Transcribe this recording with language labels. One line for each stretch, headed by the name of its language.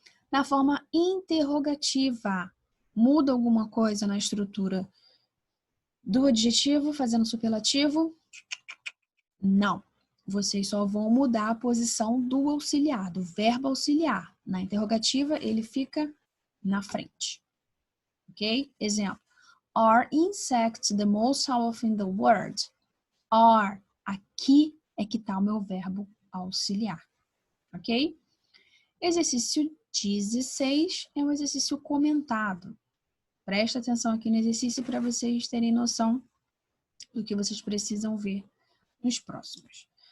Portuguese: Na forma interrogativa, muda alguma coisa na estrutura do adjetivo fazendo superlativo? Não. Vocês só vão mudar a posição do auxiliar, do verbo auxiliar. Na interrogativa, ele fica na frente. Ok? Exemplo.
English: Are insects the most powerful in the world? Are.
Portuguese: Aqui é que está o meu verbo auxiliar. Ok? Exercício 16 é um exercício comentado. Presta atenção aqui no exercício para vocês terem noção do que vocês precisam ver nos próximos.